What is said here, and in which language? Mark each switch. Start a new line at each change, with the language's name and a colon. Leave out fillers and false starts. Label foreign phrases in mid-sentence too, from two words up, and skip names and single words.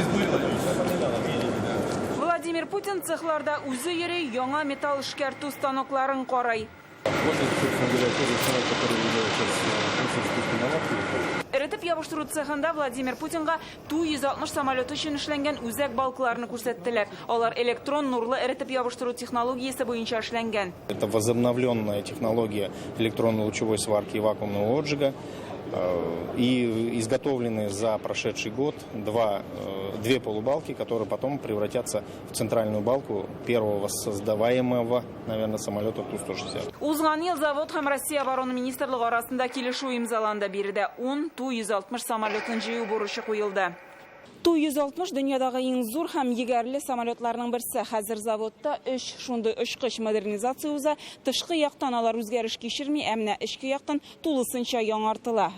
Tatar: Владимир Путин цехларда үзе йөри, яңа металл эшкәртү станокларын карый. Эретеп ябыштыру цехында Владимир Путинга Ту-160 самолеты өчен эшләнгән үзәк балкаларны күрсәттеләр. Алар электрон нурлы эретеп ябыштыру технологиясе буенча эшләнгән.
Russian: Это возобновленная технология электронно-лучевой сварки и вакуумного отжига. И изготовлены за прошедший год две полубалки, которые потом превратятся в центральную балку первого создаваемого, наверное, самолета Ту-160.
Tatar: Узган ел завод һәм Россия оборона министрлыгы арасында килешү имзаланды. Биредә 10 Ту-160 самолетын җыю бурычы куелды. Ту-160 дөньядагы иң зур һәм егәрле самолетларның берсе. Хәзер заводта 3 шундый очкыч модернизация уза. Тышкы яктан алар үзгәреш кичерми, әмма эчке яктан тулысынча яңартыла.